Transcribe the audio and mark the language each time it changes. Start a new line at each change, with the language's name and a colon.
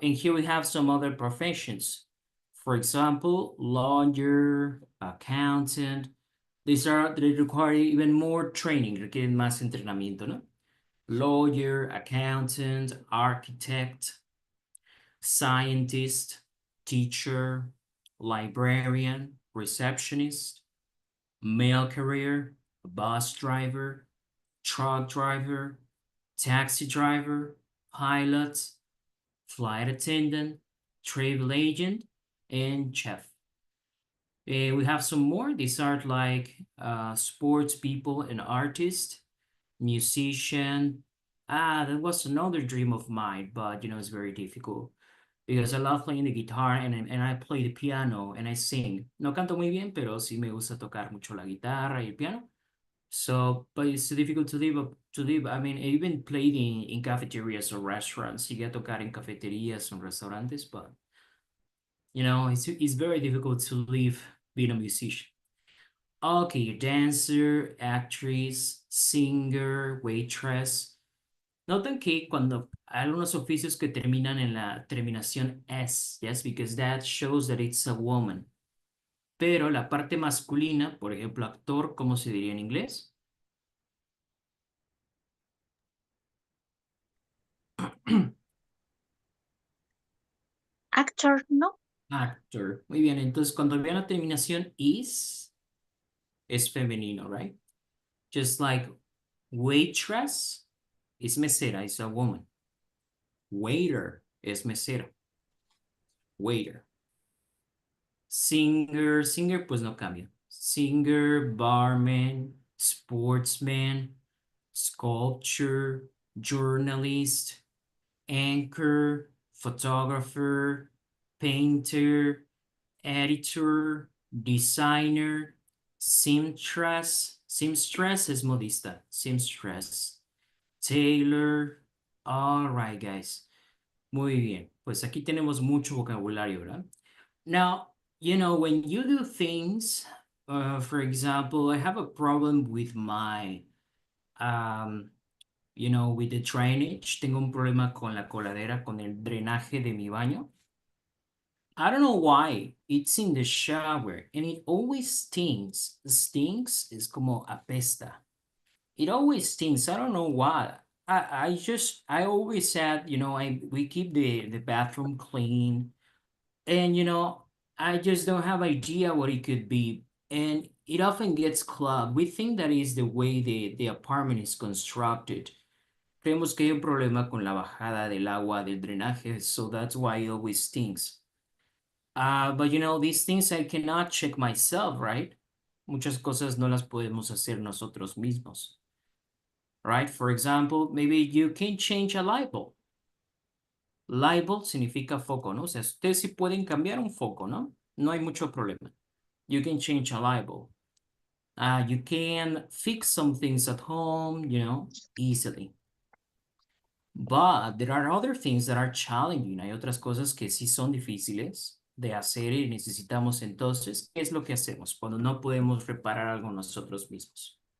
English: And here we have some other professions. For example, lawyer, accountant. They require even more training,
Spanish: requieren más entrenamiento, ¿no?
English: Lawyer, accountant, architect, scientist, teacher, librarian, receptionist, mail carrier, bus driver, truck driver, taxi driver, pilot, flight attendant, travel agent, and chef. We have some more. These are like sports people and artists, musician. That was another dream of mine, but you know, it's very difficult because I love playing the guitar and I play the piano and I sing.
Spanish: No canto muy bien, pero sí me gusta tocar mucho la guitarra y el piano.
English: So, but it's difficult to live. I mean, I even played in cafeterias or restaurants.
Spanish: Llegué a tocar en cafeterías o restaurantes,
English: but you know, it's very difficult to live being a musician. Okay, dancer, actress, singer, waitress.
Spanish: Noten que cuando hay algunos oficios que terminan en la terminación S,
English: yes, because that shows that it's a woman.
Spanish: Pero la parte masculina, por ejemplo, actor, ¿cómo se diría en inglés? Actor, no?
English: Actor.
Spanish: Muy bien, entonces cuando vean la terminación is, es femenino, right?
English: Just like waitress is mesera, is a woman.
Spanish: Waiter es mesero. Waiter.
English: Singer
Spanish: pues no cambia.
English: Singer, barman, sportsman, sculpture, journalist, anchor, photographer, painter, editor, designer, seamstress. Seamstress
Spanish: es modista.
English: Seamstress. Tailor. All right, guys.
Spanish: Muy bien. Pues aquí tenemos mucho vocabulario, ¿verdad?
English: Now, you know, when you do things, for example, I have a problem with my, um, you know, with the drainage.
Spanish: Tengo un problema con la coladera, con el drenaje de mi baño.
English: I don't know why. It's in the shower and it always stinks. Stinks
Spanish: es como apesta.
English: It always stinks. I don't know why. I always said, you know, we keep the bathroom clean. And you know, I just don't have idea what it could be. and it often gets clogged. We think that is the way the apartment is constructed.
Spanish: Creemos que hay un problema con la bajada del agua, del drenaje,
English: so that's why it always stinks. But you know, these things I cannot check myself, right?
Spanish: Muchas cosas no las podemos hacer nosotros mismos, right?
English: For example, maybe you can change a light bulb.
Spanish: Light bulb significa foco, ¿no? O sea, ustedes sí pueden cambiar un foco, ¿no? No hay mucho problema.
English: You can change a light bulb. You can fix some things at home, you know, easily. But there are other things that are challenging.
Spanish: Hay otras cosas que sí son difíciles de hacer y necesitamos entonces, ¿qué es lo que hacemos cuando no podemos reparar algo nosotros mismos?